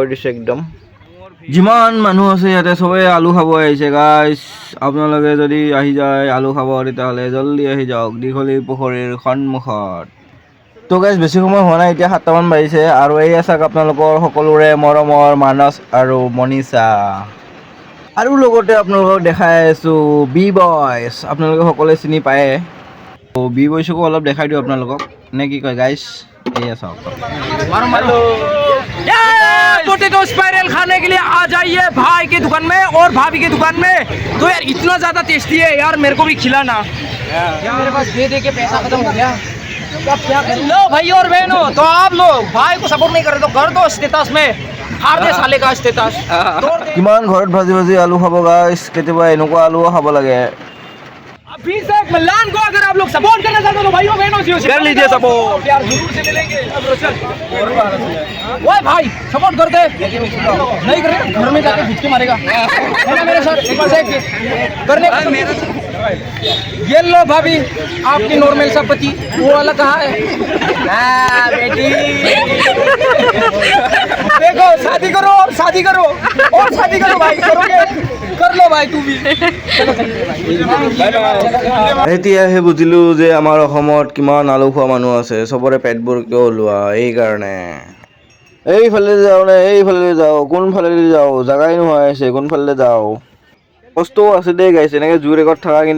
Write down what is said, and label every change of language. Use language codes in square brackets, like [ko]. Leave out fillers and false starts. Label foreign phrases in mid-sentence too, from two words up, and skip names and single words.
[as] দিছোঁ একদম যিমান মানুহ আছে ইয়াতে চবেই আলু খাব আহিছে গাইছ আপোনালোকে যদি আহি যায় আলু খাব তেতিয়াহ'লে জল্দি আহি যাওক দীঘলী পুখুৰীৰ সন্মুখত তো গাইছ বেছি সময় হোৱা নাই এতিয়া 7টামান বাজিছে আৰু এই চাওক আপোনালোকৰ সকলোৰে মৰমৰ মানস আৰু মনীষা আৰু লগতে আপোনালোকক দেখাই আছোঁ বি বয়ছ আপোনালোকে সকলোৱে চিনি পায়ে তো বি বয়ছকো অলপ দেখাই দিওঁ আপোনালোকক নে কি কয় গাইছ এয়া চাওক [en] potato spiral [hi] खाने के लिए आ जाइए भाई की दुकान में और भाभी की दुकान में तो यार इतना ज्यादा टेस्टी है यार मेरे को भी खिलाना यार मेरे पास दे के पैसा खत्म हो गया अब क्या करें लो भाई और बहनों तो आप लोग भाई को सपोर्ट नहीं कर रहे तो कर दो स्टेटस में हार दे साले का स्टेटस [as] কিমান ঘৰত ভাজি ভাজি আলু খাব গাইছ কেতিয়াবা এনেকুৱা আলুও খাব লাগে [hi] अभी से मिलान को अगर आप लोग सपोर्ट करना चाहते हो तो भाइयों बहनों से कर लीजिए सपोर्ट यार जरूर से मिलेंगे ओए भाई सपोर्ट कर दे नहीं कर रहे घर में जाके भूखे मारेगा मेरे साथ एक बार से करने ये लो भाभी आपकी नॉर्मल सा पति वो वाला कहाँ है बेटी देखो शादी करो और शादी करो भाई करोगे कर लो भाई तू भी [as] এতিয়াহে বুজিলোঁ যে আমাৰ অসমত কিমান আলু খোৱা মানুহ আছে চবৰে পেটবোৰ কিয় ওলোৱা এইকাৰণে এইফালে যাওঁ নে এইফালে যাওঁ কোনফালেদি যাওঁ জাগাই নোহোৱা হৈছে কোনফালে যাওঁ কষ্টও আছে দেই গাইছে এনেকৈ জোৰ ৰেকৰ্ড থকা কিন্তু